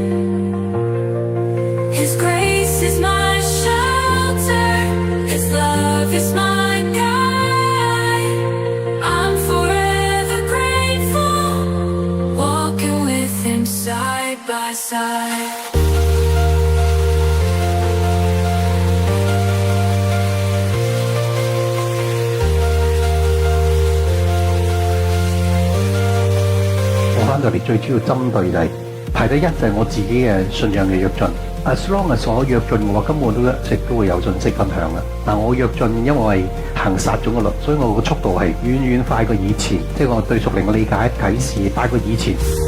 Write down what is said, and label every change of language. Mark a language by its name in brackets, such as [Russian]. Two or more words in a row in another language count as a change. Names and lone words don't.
[English] His grace is my shelter, His love is my guide. I'm forever grateful, walking with Him side by side. [Cantonese] 我翻到嚟最主要針對就係排第一就係我自己嘅信仰嘅躍進。 [English] As long as [Cantonese] 我躍進嘅話，根本都一直都會有信息分享嘅。但我躍進，因為我係行撒種嘅律，所以我個速度係遠遠快過以前，即係我對屬靈嘅理解啟示快過以前。